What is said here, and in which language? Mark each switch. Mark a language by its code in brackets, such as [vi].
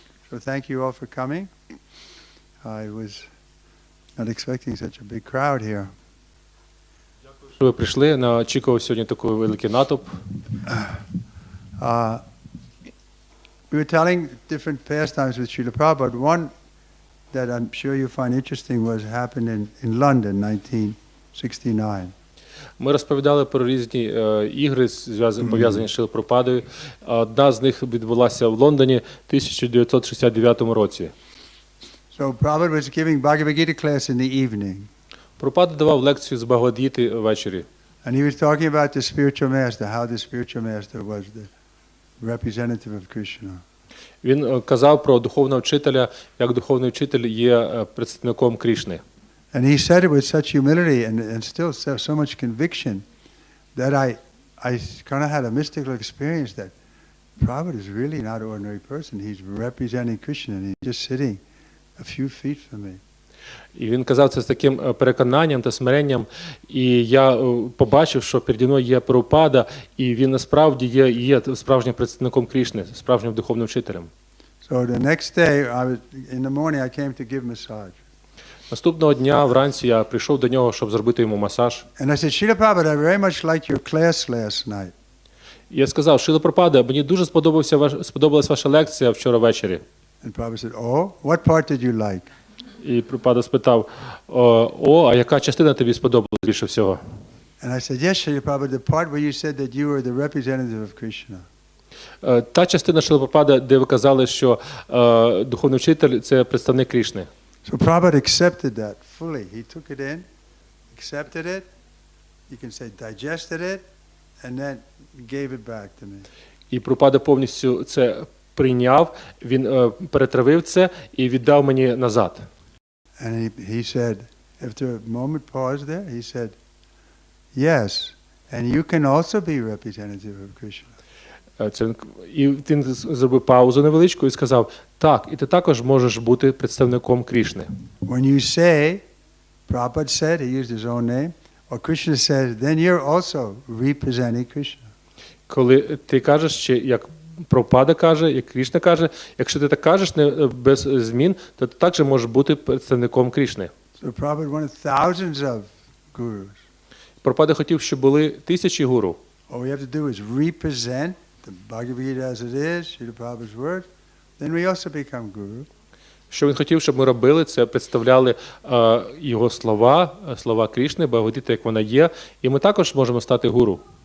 [en] So thank you all for coming. I was not expecting such a big crowd here. [uk] Що ви прийшли, не очікував сьогодні такий великий натовп. [en] We were telling different pastimes with Srila Prabhupada. One that I'm sure you find interesting was happened in London, 1969. [uk] Ми розповідали про різні ігри, пов'язані з Шрилою Прабхупадою. Одна з них відбулася в Лондоні в 1969 році. [en] So Prabhupada was giving Bhagavad Gita class in the evening. [uk] Прабхупада давав лекцію з Бхагавад-гіти ввечері. [en] And he was talking about the spiritual master, how the spiritual master was the representative of Krishna. [uk] Він казав про духовного вчителя, як духовний вчитель є представником Крішни. [en] And he said it with such humility and still so much conviction that I kind of had a mystical experience that Prabhupada is really not an ordinary person. He's representing Krishna and he's just sitting a few feet from me. [uk] І він казав це з таким переконанням та смиренням. І я побачив, що переді мною є Прабхупада, і він насправді є справжнім представником Крішни, справжнім духовним вчителем. [en] So the next day, in the morning, I came to give massage. [uk] Наступного дня вранці я прийшов до нього, щоб зробити йому масаж. [en] And I said, Srila Prabhupada, I very much liked your class last night. [uk] І я сказав, Шрила Прабхупада, мені дуже сподобалась ваша лекція вчора ввечері. [en] And Prabhupada said, oh, what part did you like? [uk] І Прабхупада спитав, а яка частина тобі сподобалась більше всього? [en] And I said, yes, Srila Prabhupada, the part where you said that you were the representative of Krishna. [uk] Та частина Шрила Прабхупада, де ви казали, що духовний вчитель – це представник Крішни. [en] So Prabhupada accepted that fully. He took it in, accepted it, you can say digested it, and then gave it back to me. [uk] І Прабхупада повністю це прийняв, він перетравив це і віддав мені назад. [en] And he said, after a moment pause there, he said, yes, and you can also be representative of Krishna. [uk] І він зробив паузу невеличку і сказав, так, і ти також можеш бути представником Крішни. [en] When you say, Prabhupada said, he used his own name, or Krishna said, then you're also representing Krishna. [uk] Коли ти кажеш, чи як Прабхупада каже, як Крішна каже, якщо ти так кажеш без змін, то ти також можеш бути представником Крішни. [en] So Prabhupada wanted thousands of gurus. [uk] Прабхупада хотів, щоб були тисячі гуру. [en] All we have to do is represent the Bhagavad Gita as it is, Srila Prabhupada's words, then we also become guru. [uk] Що він хотів, щоб ми робили, це представляли його слова Крішни, Бхагавад-гіта, як вона є, і ми також можемо стати гуру.